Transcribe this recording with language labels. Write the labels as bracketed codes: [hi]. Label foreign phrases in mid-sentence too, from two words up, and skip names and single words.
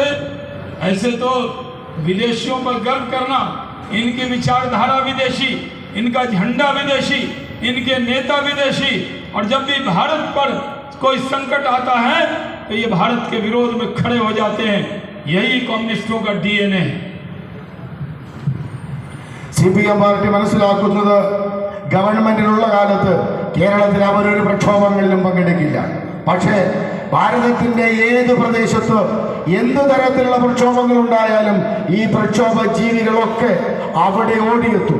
[hi] ऐसे तो विदेशियों पर गर्व करना, इनकी विचारधारा विदेशी, इनका झंडा विदेशी, इनके नेता विदेशी, और जब भी भारत पर कोई संकट आता है तो ये भारत के विरोध में खड़े हो जाते हैं। यही कम्युनिस्टों का डीएनए है। [ml] CPM പാർട്ടി മനസ്സിലാക്കുന്നത് ഗവൺമെന്റിലുള്ള കാലത്ത് കേരളത്തിൽ അവരൊരു പ്രക്ഷോഭങ്ങളിലും പങ്കെടുക്കില്ല. പക്ഷേ ഭാരതത്തിന്റെ ഏത് പ്രദേശത്ത് എന്ത് തരത്തിലുള്ള പ്രക്ഷോഭങ്ങൾ ഉണ്ടായാലും ഈ പ്രക്ഷോഭ ജീവികളൊക്കെ അവിടെ ഓടിയെത്തും.